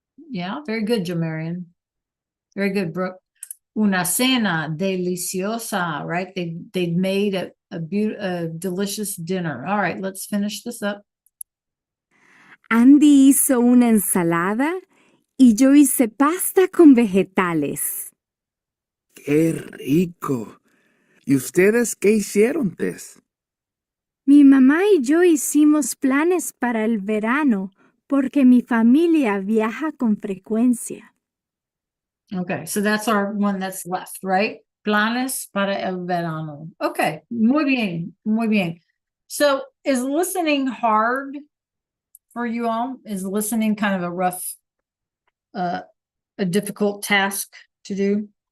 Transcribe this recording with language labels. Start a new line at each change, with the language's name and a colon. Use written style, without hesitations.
English: Yeah, very good, Joe Marion. Very good, Brooke.
Spanish: Una cena deliciosa,
English: right? They'd made a delicious dinner. All right, let's finish this up.
Spanish: Andy hizo una ensalada y yo hice pasta con vegetales. ¡Qué rico! ¿Y ustedes qué hicieron, Tess? Mi mamá y yo hicimos planes para el verano porque mi familia viaja con frecuencia.
English: Okay, so that's our one that's left, right?
Spanish: Planes para el verano.
English: Okay,
Spanish: muy bien, muy bien.
English: So is listening hard for you all? Is listening kind of a rough, a difficult task to do?